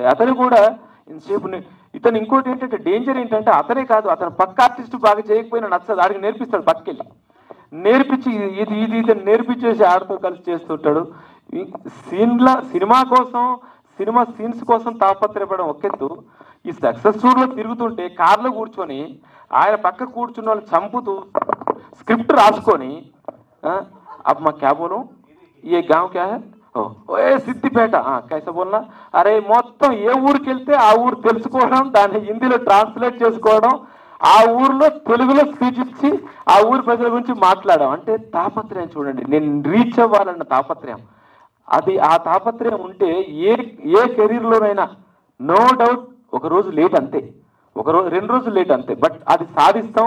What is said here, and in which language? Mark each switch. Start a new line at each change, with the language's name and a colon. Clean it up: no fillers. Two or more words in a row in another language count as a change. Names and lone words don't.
Telugu: అతను కూడా ఇంతసేపు ఇతను ఇంకోటి ఏంటంటే డేంజర్ ఏంటంటే అతనే కాదు, అతను పక్క ఆర్టిస్ట్ బాగా చేయకపోయినా నచ్చదు, ఆడికి నేర్పిస్తాడు, పక్కకెళ్ళి నేర్పించి ఇది నేర్పించేసి ఆడితో కలిసి చేస్తుంటాడు. సినిమా కోసం, సినిమా సీన్స్ కోసం తాపత్రయపడడం ఒకెత్తు, ఈ
English: success tourలో
Telugu: తిరుగుతుంటే కార్లో కూర్చొని ఆయన పక్క కూర్చున్న వాళ్ళు చంపుతూ స్క్రిప్ట్ రాసుకొని
Hindi: अब्बा क्या बोलो ये गाँव क्या है ये सिद्दिपेट कैसा बोलना,
Telugu: అరే మొత్తం ఏ ఊరికి వెళ్తే ఆ ఊరు తెలుసుకోవడం, దాన్ని హిందీలో ట్రాన్స్లేట్ చేసుకోవడం, ఆ ఊర్లో తెలుగులో స్పీచ్ ఇచ్చి ఆ ఊరి ప్రజల గురించి మాట్లాడడం. అంటే తాపత్రయం చూడండి, నేను రీచ్ అవ్వాలన్న తాపత్రయం. అది ఆ తాపత్రయం ఉంటే ఏ కెరీర్లోనైనా
English: no doubt
Telugu: ఒక రోజు లేట్ అంతే, ఒక రోజు 2 రోజులు లేట్ అంతే, బట్ అది సాధిస్తాం.